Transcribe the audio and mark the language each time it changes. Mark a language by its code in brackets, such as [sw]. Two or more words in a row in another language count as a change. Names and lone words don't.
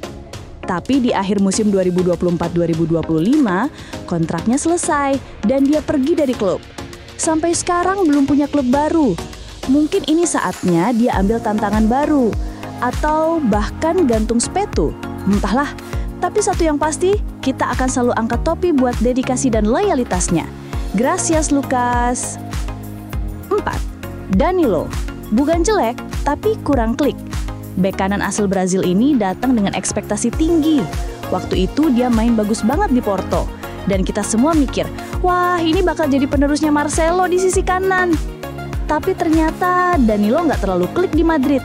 [id] Tapi di akhir musim 2024-2025, kontraknya selesai dan dia pergi dari klub. Sampai sekarang belum punya klub baru. Mungkin ini saatnya dia ambil tantangan baru. Atau bahkan gantung sepatu. Entahlah. Tapi satu yang pasti, kita akan selalu angkat topi buat dedikasi dan loyalitasnya. Gracias, Lucas. 4. Danilo. Bukan jelek, tapi kurang klik. Bek kanan asal Brazil ini datang dengan ekspektasi tinggi. Waktu itu dia main bagus banget di Porto. Dan kita semua mikir, wah ini bakal jadi penerusnya Marcelo di sisi kanan. Tapi ternyata Danilo nggak terlalu klik di Madrid.